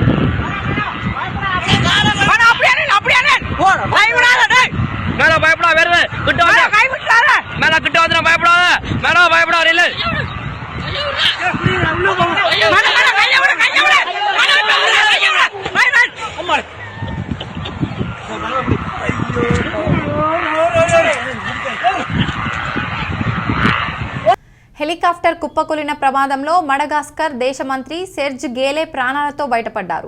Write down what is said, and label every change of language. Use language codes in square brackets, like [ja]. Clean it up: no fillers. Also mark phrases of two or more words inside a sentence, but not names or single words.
[ta] மேல பயப்படா, வேறு கிட்ட வந்து மேல கிட்ட வந்து பயப்படாத, மேல பயப்படாத இல்ல. [te] హెలికాప్టర్ కుప్పకూలిన ప్రమాదంలో మడగాస్కర్ దేశ మంత్రి సెర్జ్ గేలే ప్రాణాలతో బయటపడ్డారు.